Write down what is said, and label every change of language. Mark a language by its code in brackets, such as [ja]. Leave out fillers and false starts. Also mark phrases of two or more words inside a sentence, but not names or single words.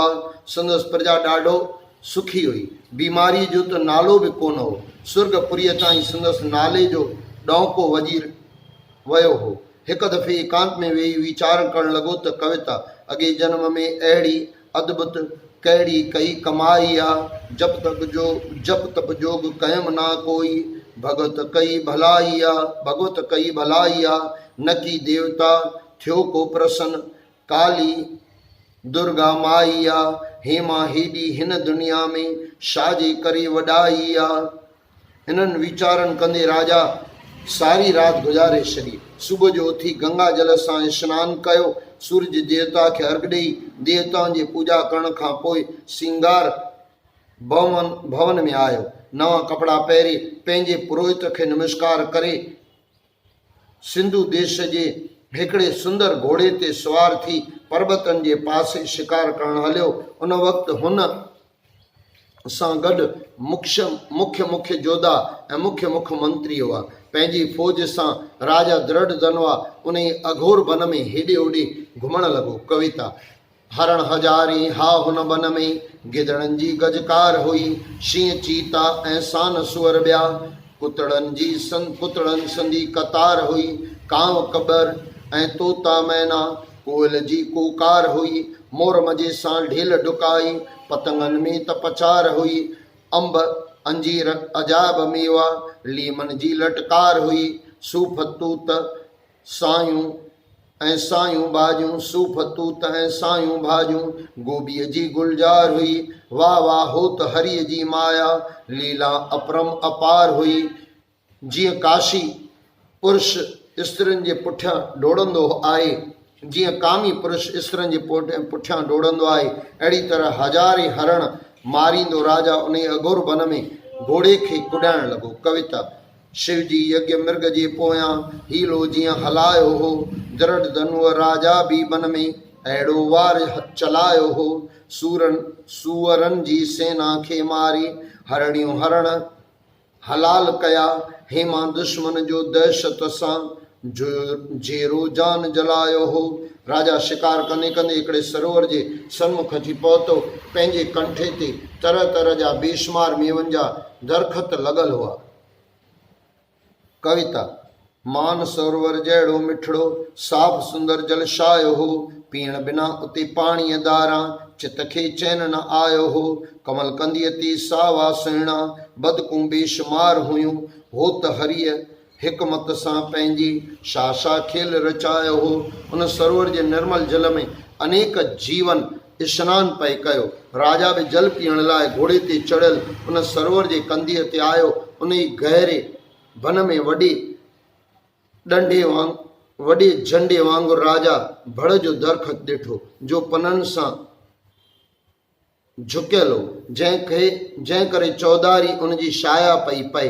[sd] संदसि प्रजा ॾाढो सुखी हुई, बीमारी जो त नालो बि कोन हो। स्वर्गपुरीअ ताईं संदसि नाले जो ॾौको वॼी वियो हो। हिकु दफ़े एकांत में वेही वीचार करण लॻो त कविता अॻे जन्म में अहिड़ी अद्भुत कहिड़ी कई कमाई आहे। जप तप जोग कयम ना कोई भगत कई भलाई आ। न की देवता थियो को प्रसन्न काली दुर्गा माई आ। हेमा हेॾी हिन दुनिया में छाजे करे वॾाई आ। हिननि वीचारनि कंदे राजा सारी रात गुज़ारे छॾी। सुबुह जो उथी गंगा जल सां सनानु कयो। सूरज देवता खे अर्घ ॾेई देवताउनि जी पूजा करण खां पोइ सिंगार भवन में आयो। नवां कपिड़ा पहिरे पंहिंजे पुरोहित खे नमस्कार करे सिंधु देश जे हिकिड़े सुंदर घोड़े ते सवार थी पर्वतनि जे पासे शिकार करण हलियो। उन वक़्तु हुन सां गॾु मुख्य जोधा ऐं मुख्य मंत्री हुआ। पंहिंजी फौज सां राजा दृढ़ धनवा उन अघोर वन में हेॾे होॾे घुमण लॻो। कविता हरण हज़ारे हा हुन वन में गिदड़नि जी गजकार हुई। शींहं चीता ऐं सान सुअर ॿिया कुतड़नि संदी कतार हुई। कांव कबर ऐं तोता मैना कोयल जी कोकार हुई। मोर मजे सां ढेल डुकाई पतंगनि में त पचार हुई। अंब अंजीर अजाब मेवा लीमन जी लटकार हुई। सूफ तूत सायूं भाॼियूं सूफ तूत ऐं सायूं भाॼियूं गोभीअ जी गुलजार हुई। वाह वाह होत हरीअ जी माया लीला अपरम अपार हुई। जीअं काशी पुरुष स्त्रियुनि जे पुठियां डोड़ंदो आहे, जीअं कामी पुरुष स्त्रियुनि जे पुठियां डोड़ंदो आहे, अहिड़ी तरह हज़ारे हरण मारींदो राजा उन अघोर वन में घोड़े खे कुॾाइण लॻो। कविता शिव जी यज्ञ मृग जे पोयां हीलो जीअं हलायो हो। दृढ़ धनुअ राजा बि वन में अहिड़ो वार चलायो हो। सूअरनि जी सेना खे मारे हरणियूं हरण हलाल कया। हेमा दुश्मन जो दहशत सां जेरो जान जलायो हो। राजा शिकार कंदे कंदे हिकिड़े सरोवर जे सन्मुख अची पहुतो। पंहिंजे कंठे ते तरह तरह जा बेशुमार मेवनि जा दरख़त लॻल हुआ। कविता मान सरोवर जहिड़ो मिठड़ो साफ़ सुंदर जल छायो हो। पीअण बिना उते पाणीअ धारां चित खे चैन न आयो हो। कमल कंदीअ ते सावा सुहिणा बदकूं बेशुमार हुयूं। हो त हरीअ हिकमत सां पंहिंजी छा खेल रचायो हो। उन सरोवर जे निर्मल जल में अनेक जीवन स्नान पए कयो। राजा बि जल पीअण लाइ घोड़े ते चढ़ियल उन सरोवर जे कंदीअ ते आयो। उन गहरे वन में वॾे झंडे वांगुरु राजा भड़ जो दरख़त ॾिठो जो पननि सां झुकियल हो, जंहिं करे चौधारी उनजी छाया पई पए।